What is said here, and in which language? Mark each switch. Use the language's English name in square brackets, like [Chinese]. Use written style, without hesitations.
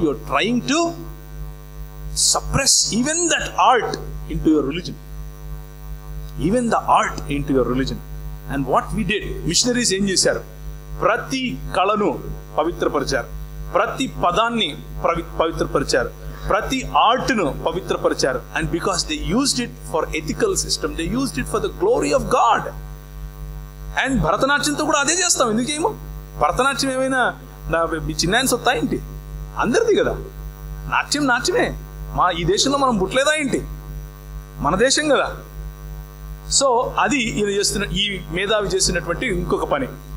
[English] You are trying to suppress even that art into your religion, even the art into your religion. And what we did, missionaries [Telugu] ఏం చేశారు? ప్రతి కళను పవిత్రపరిచారు, ప్రతి పదాన్ని పవిత్రపరిచారు, ప్రతి ఆర్ట్ను పవిత్రపరిచారు. [English] And because they used it for ethical system, they used it for the glory of God. [Telugu] And భరతనాట్యంతో కూడా అదే చేస్తాం. ఎందుకేమో భరతనాట్యం ఏమైనా మీ చిన్న సొత్తా ఏంటి? అందరిది కదా. నాట్యమే. ఈ దేశంలో మనం పుట్టలేదా ఏంటి? మన దేశం కదా. సో అది ఈ మేధావి చేసినటువంటి ఇంకొక పని.